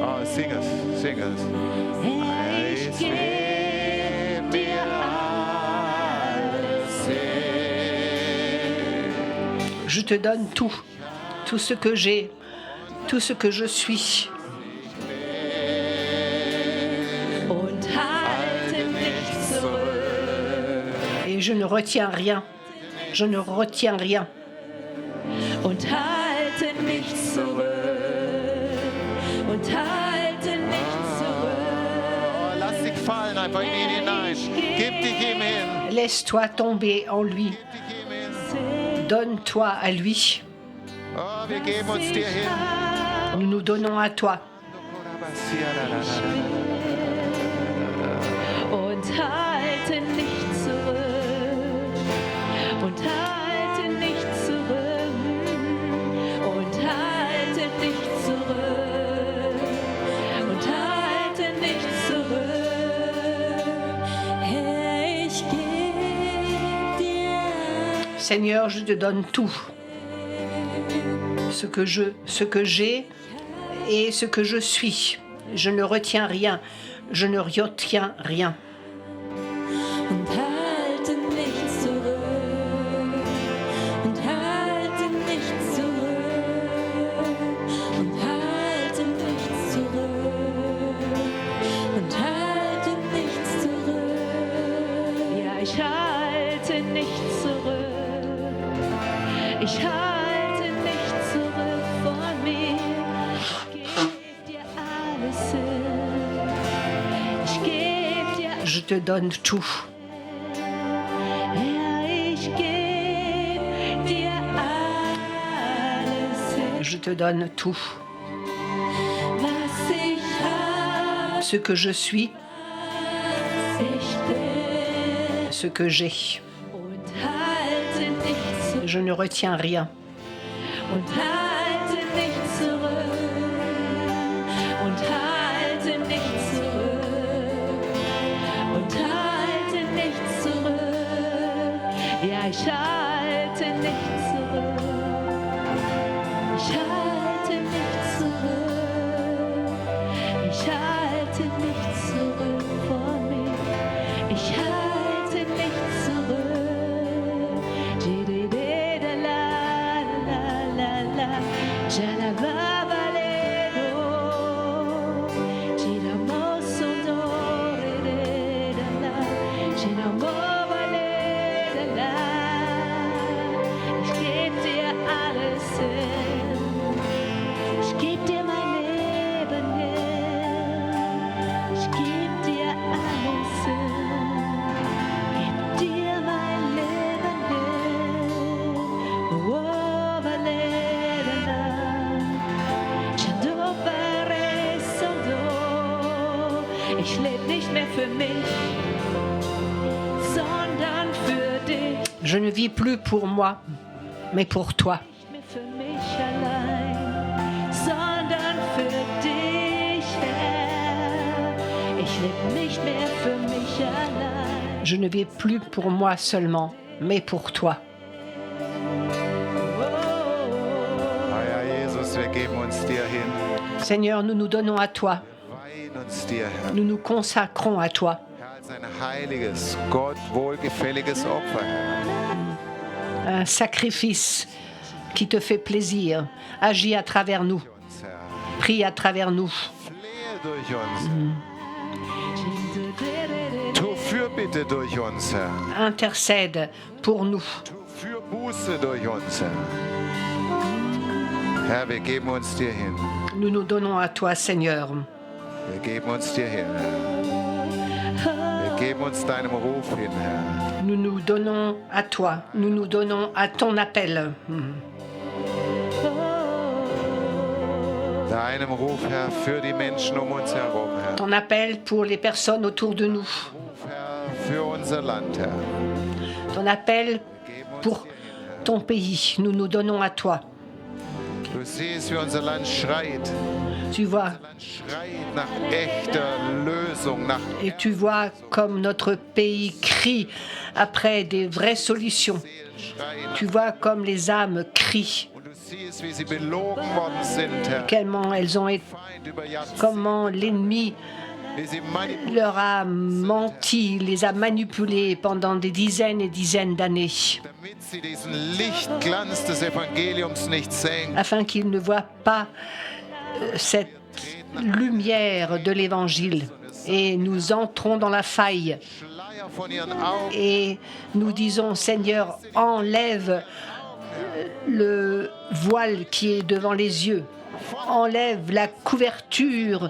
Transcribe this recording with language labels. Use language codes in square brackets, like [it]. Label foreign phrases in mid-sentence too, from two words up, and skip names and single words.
[en] Oh, sing us. [de] Ich geb dir alles hin. [fr] Je te donne tout. tout ce que j'ai, tout ce que je suis. [de] und halte mich zurück. [fr] Et je ne retiens rien. Je ne retiens rien. [de] Und halte mich zurück. Und halte mich zurück. Lass dich fallen einfach in ihn hinein. Gib dich ihm hin. [fr] Laisse-toi tomber en lui. [de] Gib dich ihm hin. [fr] Donne-toi à lui. [de] Oh, wir geben uns dir hin. [fr] Nous nous donnons à toi. [de] Und halte nicht zurück. Und halte nicht zurück. Und halte nicht zurück. Und halte nicht zurück. Herr, ich geb dir [fr] Seigneur, je te donne tout. Ce que j'ai et ce que je suis. Je ne retiens rien. Je ne retiens rien. [de] und halte nicht zurück. Und halte nicht zurück. Und halte nicht zurück. Und halte nicht zurück. Ja, ich halte nicht zurück. Ich halte nicht zurück von mir. Ich geb dir alles hin. Ich geb dir [fr] Je te donne tout. [de] Herr, ich geb dir alles hin, [fr] Je te donne tout. [de] was ich hab, [fr] Ce que je suis, [de] ich bin [fr] ce que j'ai. [de] und halte nicht zurück. [fr] Je ne retiens rien. [de] Und halte nicht zurück. Und halte nicht zurück. Und halte nicht zurück. Ja, ich halte nicht zurück. Ich halte nicht zurück. Ich halte nicht zurück vor mir. Ich halte nicht zurück. Jidididala-la-la-la. Jalababalero. Jidamosondorelala. Jidamobalelala. Ich geb dir alles hin. Ich geb dir mein Leben hin. Ich geb dir alles hin. Gib dir mein Leben hin. Oh, Valerana. Chandobaresondo. Ich leb nicht mehr für mich, sondern für dich. [fr] Je ne vis plus pour moi, mais pour toi. [de] Nicht mehr für mich allein, sondern für dich, Herr. Ich lebe nicht mehr für mich allein. [fr] Je ne vis plus pour moi seulement, mais pour toi. [de] Herr Jesus, wir geben uns dir hin. [fr] Seigneur, nous nous donnons à toi. [de] Weihen uns dir, Herr. [fr] Nous nous consacrons à toi. [de] Herr, als ein heiliges, Gott wohlgefälliges Opfer. [fr] Un sacrifice qui te fait plaisir. Agis à travers nous. [de] Uns, Herr. [fr] Prie à travers nous. [de] Flehe durch uns. Tu Fürbitte durch uns, Herr. [fr] Intercède pour nous. [de] Tu Fürbuße durch uns, Herr. Herr, wir geben uns dir hin. [fr] Nous nous donnons à toi, Seigneur. [de] Wir geben uns dir hin, Herr. Wir geben uns deinem Ruf hin, Herr. [fr] Nous nous donnons à toi. Nous nous donnons à ton appel. [de] Deinem Ruf, Herr, für die Menschen um uns herum, Herr. [fr] Ton appel pour les personnes autour de nous. [de] Ruf, Herr, für unser Land, Herr. [fr] Ton appel [de] Geben uns [fr] pour [de] dir hin, Herr. [fr] ton pays. Nous nous donnons à toi. [de] Du siehst, wie unser Land schreit. [fr] Tu vois, [de] Unser Land schreit nach echter Lösung, nach [fr] et tu vois comme notre pays crie après des vraies solutions. [de] Seelenschreien. [fr] Tu vois comme les âmes crient, [de] Und du siehst, wie sie belogen worden sind, Herr. [fr] comment elles ont été, [de] Feind über Jahrzehnte. [fr] comment l'ennemi leur a menti, les a manipulés pendant des dizaines et dizaines d'années, [de] damit sie diesen Lichtglanz des Evangeliums nicht sehen. [fr] afin qu'ils ne voient pas cette lumière de l'Évangile. Et nous entrons dans la faille [de] Schleier von ihren Augen. [fr] et nous disons, Seigneur, enlève le voile qui est devant les yeux, enlève la couverture